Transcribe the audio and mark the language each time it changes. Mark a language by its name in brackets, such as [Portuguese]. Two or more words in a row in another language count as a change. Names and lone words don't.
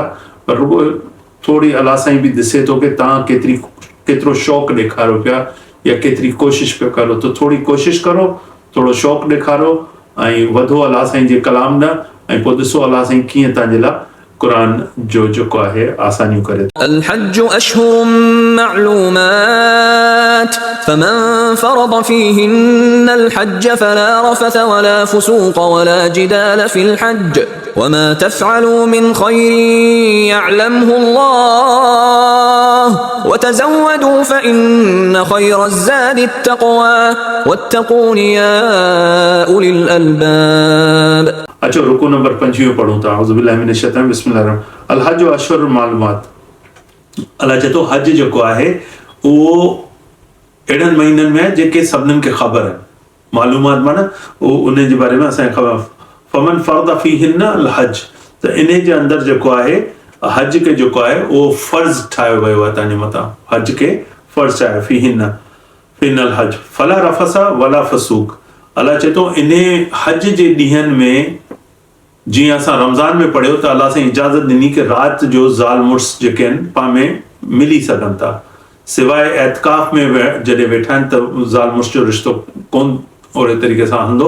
[Sindhi] पर रुॻो थोरी अलाह साईं बि ॾिसे थो कि तव्हां केतिरो शौक़ु ॾेखारियो पिया या केतिरी कोशिशि पिया करो। त थोरी कोशिशि करो, थोरो शौक़ु ॾेखारो ऐं वधो अलाह साईं जे कलाम ॾांहुं, ऐं पोइ ॾिसो अलाह साईं कीअं तव्हांजे लाइ क़ुरान जो जेको आहे आसानियूं करे। [Arabic] الحج أشهر معلومات فمن فرض فيهن الحج فلا رفث ولا فسوق ولا جدال في الحج وما تفعلوا من خير يعلمه الله وتزودوا فإن خير الزاد التقوى واتقون يا أولي الألباب। [Sindhi] अचो रुकू नंबर 25 पढ़ूं था। [Arabic] أعوذ بالله من الشيطان الرجيم. بسم الله الحج أشهر معلومات. [Sindhi] अलाह चए थो हज जेको आहे उहो अहिड़नि महीननि में जेके सभिनीनि खे ख़बर आहिनि। मालूमात माना उहो उन जे बारे में असांखे ख़बर। [Arabic] فمن فرض فيهن الحج, [Sindhi] त इन जे अंदरि जेको आहे हज खे जेको आहे उहो फ़र्ज़ ठाहियो वियो आहे तव्हांजे मथां। حج کي فرض ٺاهيو [Arabic] فيهن الحج فلا رفث ولا فسوق. [Sindhi] अलाह चए थो इन हज जे ॾींहंनि में, जीअं असां रमज़ान में पढ़ियो त अलाह साईं इजाज़त ॾिनी कि राति जो ज़ाल मुड़ुस जेके आहिनि पाण में मिली सघनि था। सवाइ एतकाफ़ में जॾहिं वेठा आहिनि त ज़ाल मुड़ुस जो रिश्तो कोन ओहिड़े तरीक़े सां हलंदो।